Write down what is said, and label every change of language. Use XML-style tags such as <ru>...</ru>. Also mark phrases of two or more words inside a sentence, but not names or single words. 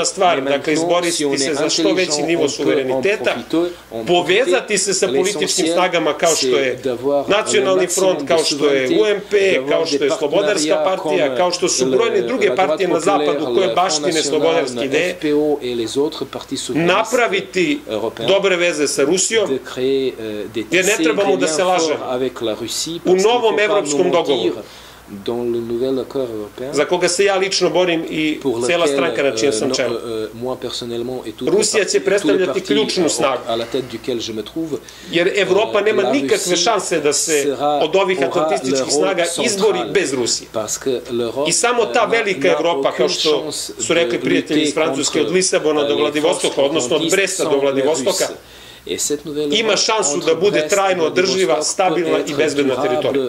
<sr>stvar, dakle izboriti se za što veći nivo suvereniteta, povezati se sa političkim snagama kao što je Nacionalni front, kao što je UMP, kao što je Slobodarska partija, kao što su brojne druge partije na zapadu koje baštine slobodarske ideje, napraviti dobre veze sa Rusijom, jer ne trebamo da se lažemo. U novom evropskom dogovoru</sr> <fr>dans le nouvel accord européen,</fr> <sr>za koga se ja lično borim i cela stranka na čijem sam čelu. Rusija će predstavljati ključnu snagu, jer Evropa nema nikakve šanse da se od ovih atlantističkih snaga izbori bez Rusije. I samo ta velika Evropa, kao što su rekli prijatelji iz Francuske, od Lisabona do Vladivostoka, odnosno od Bresta do Vladivostoka, ima šansu da bude trajno održiva, stabilna i bezbedna teritorija.</sr>